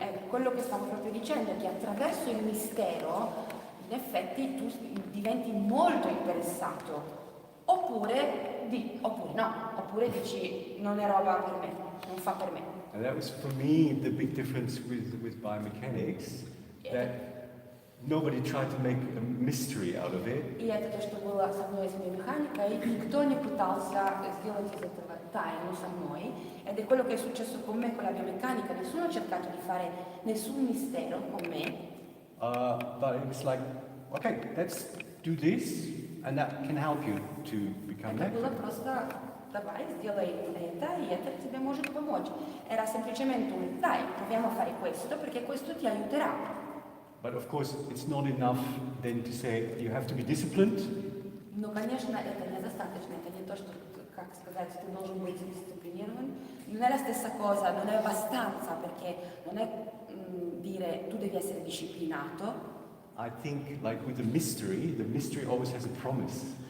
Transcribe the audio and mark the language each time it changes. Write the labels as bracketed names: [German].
[Italian] Quello che stavo proprio dicendo è che attraverso il mistero, in effetti, tu diventi molto interessato. Oppure no, oppure dici non è roba per me, non fa per me. [English] And that was for me the big difference with biomechanics, that nobody tried to make a mystery out of it. [Russian] И это то, что было со мной с биомеханикой, никто не пытался сделать из этого тайну со mной, [Italian] ed è quello che è successo con me con la biomeccanica, nessuno ha cercato di fare nessun mistero con me, But it was like, okay, let's do this, and that can help you to become [Russian] это [English] an [Russian] было [English] expert. [Russian] просто давай, сделай это, и это тебе может помочь. [Italian] Era semplicemente un dai, proviamo a fare questo perché questo ti aiuterà. [English] But of course, it's not enough then to say you have to be disciplined. [Russian] Но, конечно, это недостаточно, это не то, что, как сказать, ты должен быть дисциплинирован. [Italian] Non è la stessa cosa, non è abbastanza, perché non è dire tu devi essere disciplinato. [English] I think, like with the mystery always has a promise.